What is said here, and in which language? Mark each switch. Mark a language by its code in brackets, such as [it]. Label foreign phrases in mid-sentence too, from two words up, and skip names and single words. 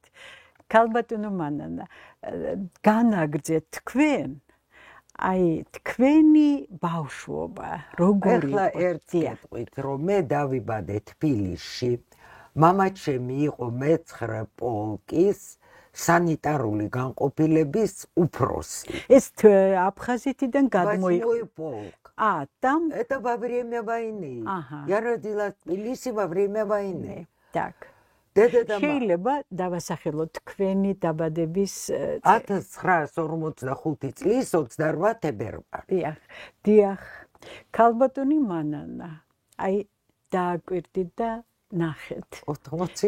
[ka] ქალბატონო მანანა, განაგრძეთ თქვენ აი თქვენი ბავშვობა როგორი ახლა ერთი ეტყვით რომ მე დავიბადე თბილისში მამა ჩემი იყო მე-9 პოლკის სანიტარული განყოფილების უფროსი ეს აფხაზეთიდან გადმოიყო [ru] полк там это во время войны я родилась в Тбилиси во время войны [ka] так შეიძლება დავასახელოთ თქვენი დაბადების 1945 წლის 28 თებერვალი. დიახ. ქალბატონი მანანა. აი დააკვირდით და ნახეთ. 80